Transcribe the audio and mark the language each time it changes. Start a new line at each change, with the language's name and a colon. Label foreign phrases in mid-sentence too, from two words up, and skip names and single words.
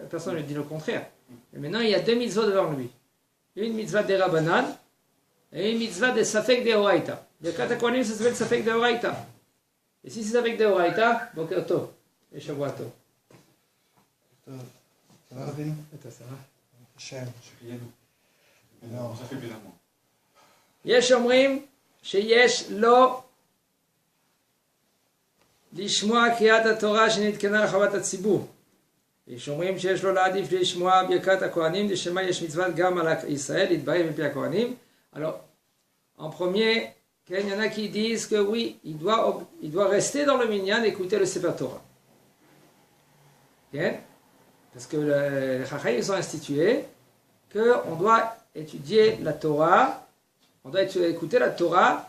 French: Personne ne dit le contraire. Et maintenant, il y a deux mitzvot devant lui. Une mitzvah des Rabbanan et une mitzvah des
Hebrew: ספק דאורייתא. ברכת כהנים,
French: ça s'appelle
Hebrew: ספק דאורייתא.
French: Et si c'est
Hebrew: ספק דאורייתא, בוקר טוב et שבוע טוב.
French: Ça va, Rabbeinu? Ça va. Hachem. Non, ça fait bien à moi.
Hebrew: יש אומרים שיש לו לשמוע קריאת התורה שנתקנה לחובת הציבור. יש אומרים שיש לו להעדיף לשמוע ברכת הכהנים, לשמה יש מצוות גם על ישראל, להתברך מפי הכהנים.
French: Alors, en premier, il y en a qui disent que oui, il doit rester dans le minyan et écouter le Sefer Torah. Okay? Parce que les Chachamim ils ont institué qu'on doit étudier la Torah, on doit écouter la Torah.